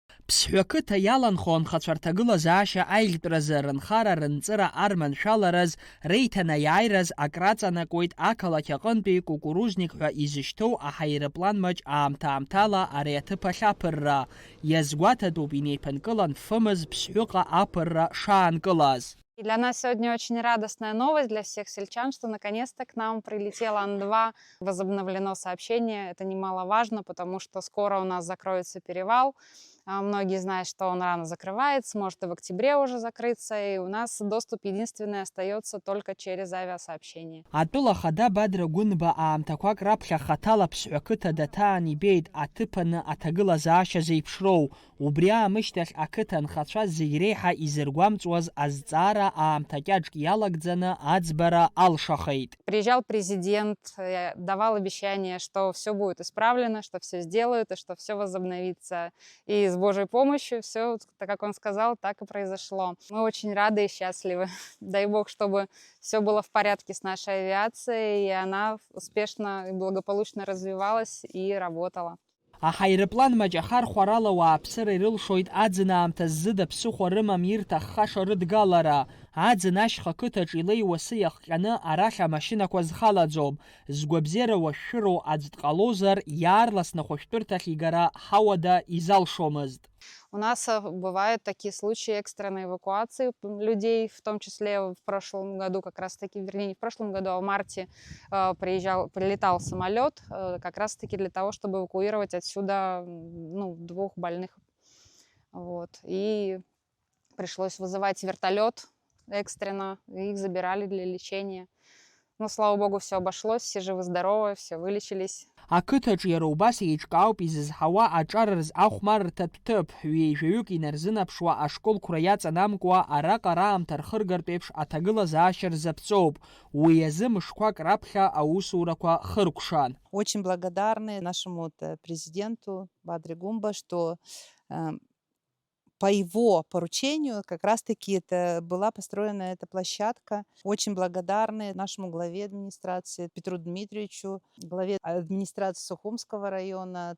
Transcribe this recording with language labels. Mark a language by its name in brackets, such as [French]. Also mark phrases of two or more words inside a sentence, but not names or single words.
[Abkhazian] Аԥсҳәы ақыҭа иаланхо анхацәа рҭагылазаашьа аиӷьтәразы рынхара рынҵыра арманшәалараз реиҭанаиааираз акраҵанакуеит ақалақь аҟынтәи Кукурузник ҳәа изышьҭоу аҳаирплан маҷ аамҭа-аамҭала ари аҭыԥ ахь аԥырра. Иазгәаҭатәуп инеиԥынкылан фымыз ԥсҳәыҟа аԥырра шаанкылаз. [Russian] Для нас сегодня очень радостная новость для всех сельчан, что наконец-то к нам прилетел Ан-2. Возобновлено сообщение. Это немаловажно, потому что скоро у нас закроется перевал. Многие знают, что он рано закрывается, может и в октябре уже закрыться, и у нас доступ единственный остается только через авиасообщение. [Abkhazian] Атәыла хада Бадра Гәынба аамҭақәак раԥхьа хаҭала аԥсҳәы ақыҭа даҭаан ибеит аҭыԥаны аҭагылазаашьа зеиԥшроу. Убри аамышьҭахь ақыҭа анхацәа зегь реиҳа изыргәамҵуаз азҵаара аамҭа кьаҿк иалагӡаны аӡбара алшахеит. [Russian] Приезжал президент, давал обещание, что все будет исправлено, что все сделают и что все возобновится. И с Божьей помощью все, так как он сказал, так и произошло. Мы очень рады и счастливы. Дай Бог, чтобы все было в порядке с нашей авиацией, и она успешно и благополучно развивалась и работала. [Abkhazian] Аҳаирплан маҷ ахархәарала ауааԥсыра ирылшоит аӡын аамҭазы ԥсыхәа рымам ирҭаххаша рыдгалара. Аӡын ашьха ақыҭаҿ илеиуа асы иахҟьаны арахь амашьынақәа зхалаӡом. Згәабзиара уашәшәыроу аӡә дҟалозар иаарласны хәышәтәырҭахь игара ҳауада изалшомызт. [Russian] У нас бывают такие случаи экстренной эвакуации людей, в том числе в прошлом году, как раз таки, вернее, не в прошлом году, а в марте прилетал самолет, как раз таки для того, чтобы эвакуировать отсюда 2 больных. Вот. И пришлось вызывать вертолет экстренно, их забирали для лечения. Но, слава богу, все обошлось, все живы-здоровы, все вылечились. [Abkhazian] Ақыҭаҿ иара убас еиҿкаауп изызҳауа аҿарраз ахәмаррҭатә ҭыԥ, ҩеижәаҩык инарзынаԥшуа ашколқәра иаҵанамкуа араҟа раамҭа рхыргартә еиԥш аҭагылазаашьа рзаԥҵоуп. Уи азы мышқәак раԥхьа аусурақәа хыркәшан. [Russian] Очень благодарны нашему президенту Бадре Гумба, что по его поручению как раз-таки была построена эта площадка. Очень благодарны нашему главе администрации Петру Дмитриевичу, главе администрации Сухумского района.